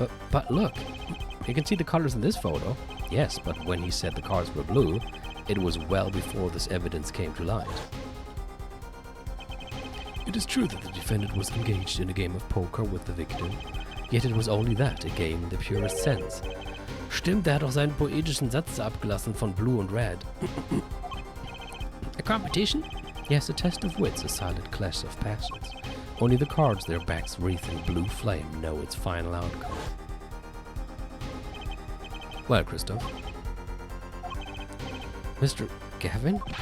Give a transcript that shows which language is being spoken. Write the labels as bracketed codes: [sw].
[en] But look, you can see the colors in this photo. Yes, but when he said the cards were blue, it was well before this evidence came to light. It is true that the defendant was engaged in a game of poker with the victim, Yet it was only that, a game in the purest sense. [de] Stimmt, hat doch seinen poetischen Satz abgelassen von Blue und Red. [en] A competition? Yes, a test of wits, a silent clash of passions. Only the cards, their backs wreathed in blue flame, know its final outcome. Well, Christoph. Mr. Gavin?